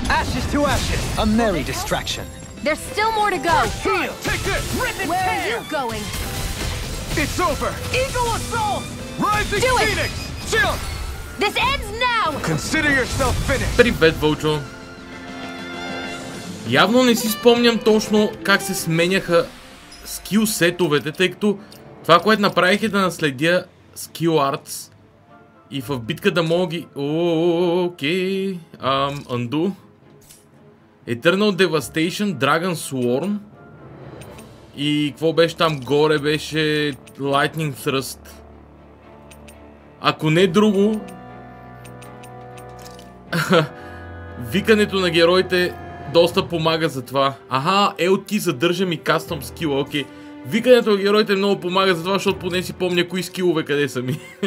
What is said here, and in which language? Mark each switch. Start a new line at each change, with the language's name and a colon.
English: Ashes to ashes. A merry distraction. There's still more to go. Heal. Take this. Rip and Where are you going? It's over. Eagle assault. Rising Do it. Phoenix. Chill. This ends now. Consider yourself finished.
Bulgarian: Привет, Вълчо. Явно не си спомням точно как се сменяха скил сетовете, тъй като това, което направих е да наследя скил артс и в битка да мога ги... Окей... Undo. Eternal Devastation, Dragon Swarm и какво беше там горе, беше Lightning Thrust. Ако не друго, викането на героите доста помага за това. Аха, LT задържа ми кастъм скила, окей. Викането на героите много помага за това, защото поне си помня кои скилове къде са ми.